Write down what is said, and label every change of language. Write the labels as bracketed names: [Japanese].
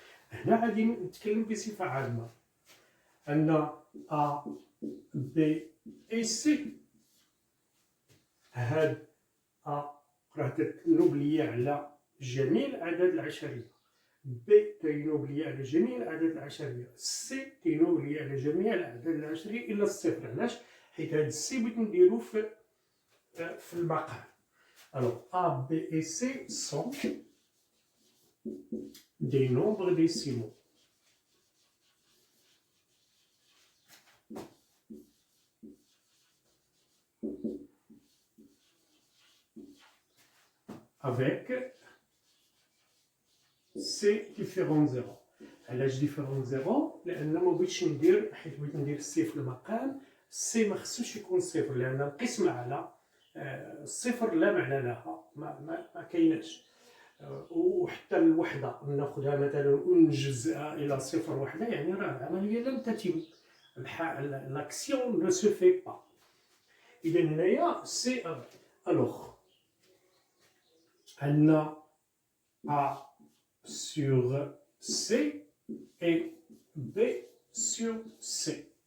[Arabic] هنا غادي نتكلم بصفة عامة أن A B et C، هاد A راه تنوبليا على جميع الأعداد العشرية، ب تينوبليا على جميع الأعداد العشرية، سي تينوبليا على جميع الأعداد العشرية إلا الصفر. علاش؟ حيت هاد السي بغيت نديرو في المقام. [French] Alors A, B et C sont des nombres décimaux. Avec C différents zéros. [Arabic] علاش ديفيرون زيرو؟ لأن ما بغيتش ندير، حيت بغيت ندير سي في المقام، سي ما خصوش يكون صفر، لأن القسمة على الصفر لا معنى لها، ما كايناش. وحتى الوحدة ناخذها مثلا ونجزئها إلى صفر وحدة، يعني راه العملية لم تتم، [French] l'action ne se fait pas. [Arabic] إذا هنايا سي ألوغ عندنا A sur C et B sur C.